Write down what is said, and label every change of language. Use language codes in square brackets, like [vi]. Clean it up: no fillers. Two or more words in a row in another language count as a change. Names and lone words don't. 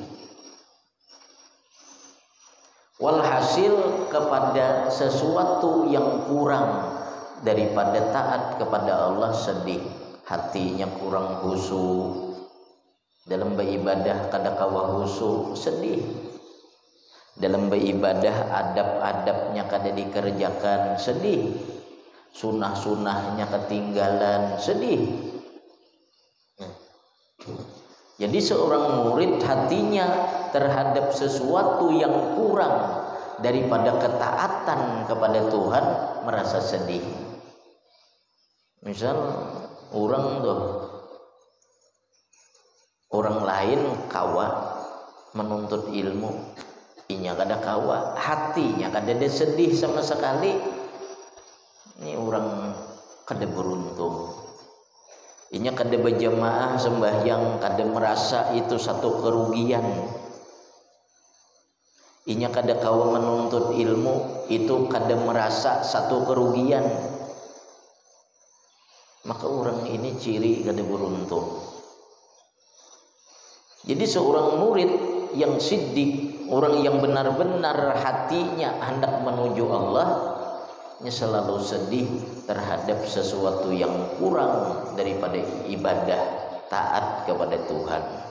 [id] Walhasil kepada sesuatu yang kurang daripada taat kepada Allah sedih, hatinya kurang khusyuk dalam beribadah, kadakawa khusyuk sedih dalam beribadah, adab-adabnya kada dikerjakan sedih, sunah-sunahnya ketinggalan sedih. Jadi seorang murid hatinya terhadap sesuatu yang kurang daripada ketaatan kepada Tuhan merasa sedih. [bjn] Misal orang lain kawa menuntut ilmu, inya kada kawa, hatinya kada ada sedih sama sekali. Ini orang kada beruntung. Inya kada berjamaah sembahyang, kada merasa itu satu kerugian. Inya kada kawa menuntut ilmu, itu kada merasa satu kerugian. Maka orang ini ciri kada beruntung. [id] Jadi seorang murid yang siddiq, orang yang benar-benar hatinya hendak menuju Allah, selalu sedih terhadap sesuatu yang kurang daripada ibadah taat kepada Tuhan.